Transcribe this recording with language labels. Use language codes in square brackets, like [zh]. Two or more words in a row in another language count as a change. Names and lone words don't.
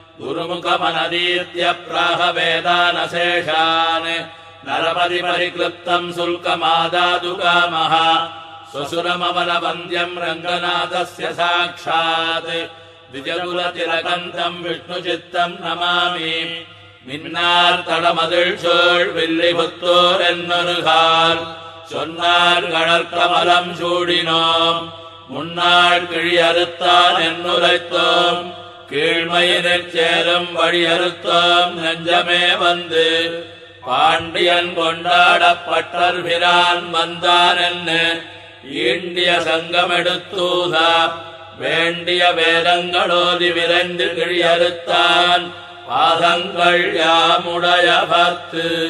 [sa] गुरुमुखमनदीत्य प्राहवेदानशेषान् नरपतिपरिक्लृप्तम् शुल्कमादादुकामः स्वसुरमवलवन्द्यम् रङ्गनाथस्य साक्षात् द्विजकुलतिलकन्तम् विष्णुचित्तम् नमामि [ta] மின்னார் தடமதில் சோழ் வில்லிபுத்தோர் என்னொருகால் சொன்னார் கடற்கமலம் சூடினோம் முன்னாள் கிழியறுத்தான் என்னுரைத்தோம் கீழ்மையினிற் சேரும் வழியறுத்தோம் நெஞ்சமே வந்து பாண்டியன் கொண்டாடப்பட்டர் பிரான் வந்தான் என்ன ஈண்டிய சங்கமெடுத்தூத வேண்டிய வேதங்களோதி விரைந்து கிழியறுத்தான் பாதங்கள் யாமுடைய பத்து